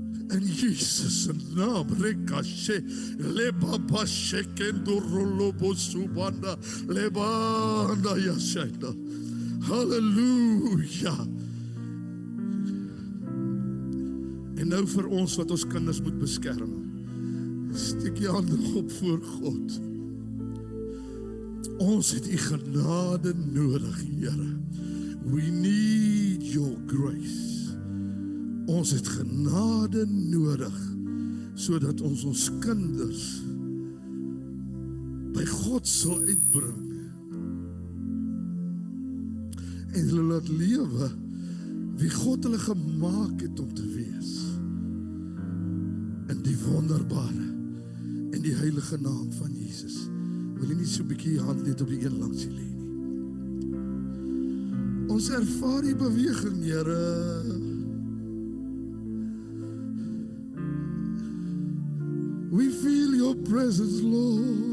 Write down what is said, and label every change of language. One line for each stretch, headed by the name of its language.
Afrikaans: In Jesus se naam, rekashe, lebaba shekendo rolobo subanda, lebanda yashenda. Halleluja. En nou vir ons wat ons kinders moet beskerm. Steek jy hande op voor God. Ons het u genade nodig, Here.
English: We need your grace.
Afrikaans: Ons het genade nodig, sodat ons kinders by God sal uitbring. En hulle laat lewe wie God hulle gemaak het om te wees. In die wonderbare en die heilige naam van Jesus. Wil jy nie so 'n bietjie jou hand net op die een langs lê nie? Ons ervaar die beweging, Here.
English: We feel your presence, Lord.